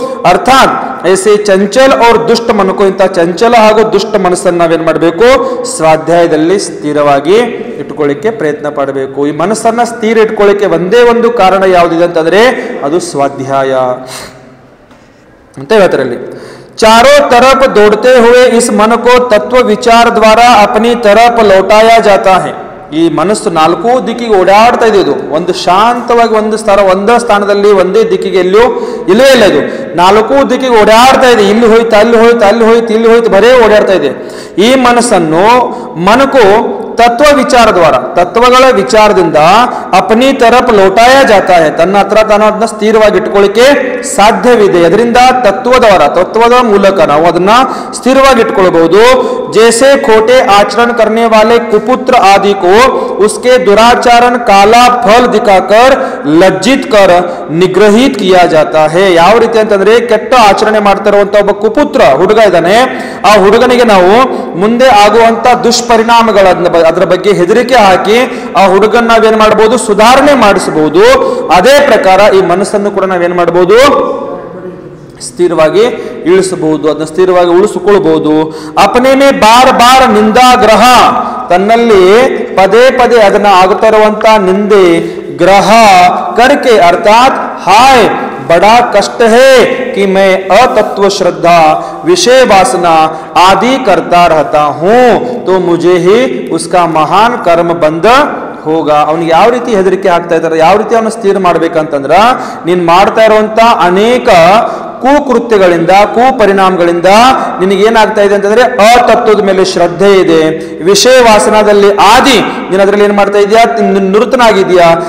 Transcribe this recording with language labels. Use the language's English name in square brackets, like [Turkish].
[Hindi] ಅರ್ಥಾತ್ ಐಸೆ ಚಂಚಲ और ದುಷ್ಟ ಮನಕೋ, [Kannada] ಇಂಥ ಚಂಚಲ ಹಾಗೂ ದುಷ್ಟ ಮನಸ್ಸನ್ನು ನಾವೇನ್ ಮಾಡಬೇಕು, ಸ್ವಾಧ್ಯಾಯದಲ್ಲಿ ಸ್ಥಿರವಾಗಿ ಇಟ್ಕೊಳ್ಳಿಕ್ಕೆ ಪ್ರಯತ್ನ ಪಡಬೇಕು. ಈ ಮನಸ್ಸನ್ನ ಸ್ಥಿರ ಇಟ್ಕೊಳ್ಳಿಕ್ಕೆ ಒಂದೇ ಒಂದು ಕಾರಣ ಯಾವುದಿದೆ ಅಂತಂದ್ರೆ ಅದು ಸ್ವಾಧ್ಯಾಯ ಅಂತ ಹೇಳ್ತಾರೆ ಇಲ್ಲಿ. [Hindi] चारों तरफ दौड़ते हुए इस मन को तत्व विचार द्वारा अपनी तरफ लौटाया जाता है. [Kannada] ಈ ಮನಸ್ಸು ನಾಲ್ಕು ದಿಕ್ಕಿಗೆ ಓಡಾಡ್ತಾ ಇದೆ. ಇದು ಒಂದು ಶಾಂತವಾಗಿ ಒಂದೇ ಸ್ಥಾನದಲ್ಲಿ ಒಂದೇ ದಿಕ್ಕಿಗೆ ಎಲ್ಲೂ ಇಲ್ಲವೇ ಇಲ್ಲ. ಇದು ನಾಲ್ಕು ದಿಕ್ಕಿಗೆ ಓಡಾಡ್ತಾ ಇದೆ. ಇಲ್ಲಿ ಹೋಯ್ತು ಅಲ್ಲಿ ಹೋಯ್ತು ಅಲ್ಲಿ ಹೋಯ್ತು ಇಲ್ಲಿ ಹೋಯ್ತು ಬರೇ ಓಡಾಡ್ತಾ ಇದೆ. ಈ ಮನಸ್ಸನ್ನು [Hindi] ಮನಕು ತತ್ವ ವಿಚಾರ ದ್ವಾರ, [Kannada] ತತ್ವಗಳ ವಿಚಾರದಿಂದ [Hindi] ಅಪನಿ ತರಫ್ ಲೋಟಾಯ ಜಾತಾ ಹೈ, [Kannada] ತನ್ನ ಹತ್ರ ತಾನು ಅದನ್ನ ಸ್ಥಿರವಾಗಿ ಇಟ್ಕೊಳ್ಳಿಕ್ಕೆ ಸಾಧ್ಯವಿದೆ. ಅದರಿಂದ ತತ್ವದ ಮೂಲಕ ನಾವು ಅದನ್ನ ಸ್ಥಿರವಾಗಿ ಇಟ್ಕೊಳ್ಬಹುದು. [Hindi] जैसे खोटे आचरण करने वाले कुपुत्र आदि को उसके दुराचरण काला फल दिखाकर लज्जित कर निग्रहित किया जाता है. [Kannada] ಯಾವ ರೀತಿ ಅಂತಂದ್ರೆ, ಕೆಟ್ಟ ಆಚರಣೆ ಮಾಡ್ತಾ ಇರುವಂತ ಒಬ್ಬ ಕುಪುತ್ರ ಹುಡುಗ ಇದ್ದಾನೆ, ಆ ಹುಡುಗನಿಗೆ ನಾವು ಮುಂದೆ ಆಗುವಂತ ದುಷ್ಪರಿಣಾಮಗಳನ್ನ ಅದರ ಬಗ್ಗೆ ಹೆದರಿಕೆ ಹಾಕಿ ಆ ಹುಡುಗನ್ ನಾವೇನ್ ಮಾಡಬಹುದು, ಸುಧಾರಣೆ ಮಾಡಿಸಬಹುದು. ಅದೇ ಪ್ರಕಾರ ಈ ಮನಸ್ಸನ್ನು ಕೂಡ ನಾವೇನ್ ಮಾಡಬಹುದು, ಸ್ಥಿರವಾಗಿ ಇಳಿಸಬಹುದು, ಅದನ್ನ ಸ್ಥಿರವಾಗಿ ಉಳಿಸಿಕೊಳ್ಬಹುದು. [Hindi] ಅಪನೆ ಮೇ ಬಾರ್ ಬಾರ್ ನಿಂದಾಗ್ರಹ, [Kannada] ತನ್ನಲ್ಲಿ ಪದೇ ಪದೇ ಅದನ್ನ ಆಗುತ್ತಾ ಇರುವಂತ ನಿಂದೆ ಗ್ರಹ [Hindi] करके अर्थात हाय बड़ा कष्ट है कि मैं अतत्व श्रद्धा विषय वासना आदि करता रहता हूं, तो मुझे ही उसका महान कर्म बंद ಹೋಗ. [Kannada] ಅವನಿಗೆ ಯಾವ ರೀತಿ ಹೆದರಿಕೆ ಆಗ್ತಾ ಇದ್ದಾರೆ, ಯಾವ ರೀತಿ ಅವನು ಸ್ಥಿರ ಮಾಡ್ಬೇಕಂತಂದ್ರ, ನೀನ್ ಮಾಡ್ತಾ ಇರುವಂತ ಅನೇಕ ಕುಕೃತ್ಯಗಳಿಂದ ಕುಪರಿಣಾಮಗಳಿಂದ ನಿನಗೇನಾಗ್ತಾ ಇದೆ ಅಂತಂದ್ರೆ ಅತತ್ವದ ಮೇಲೆ ಶ್ರದ್ಧೆ ಇದೆ, ವಿಷಯ ವಾಸನದಲ್ಲಿ ಆದಿ ನೀನು ಅದರಲ್ಲಿ ಏನ್ ಮಾಡ್ತಾ ಇದೀಯಾ, ನಿರತನಾಗಿದೀಯಾ.